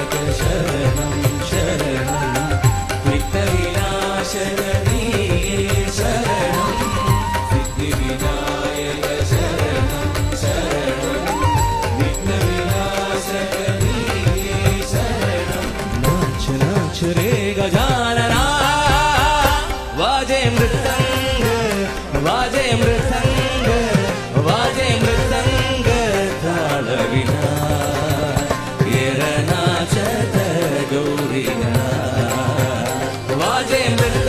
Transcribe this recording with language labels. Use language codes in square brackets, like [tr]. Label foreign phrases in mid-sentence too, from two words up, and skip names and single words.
[sa] शरणं शरणं विघ्नविनाशकनीये शरणं सिद्धिविनायक शरणं शरणं विघ्नविनाशकनीये शरणं [mr] नाच नाच रे गजानना वाजे मृदंग वाजे मृदंग वाजे मृदंग तालविना येरनाचत गौरिना वाजे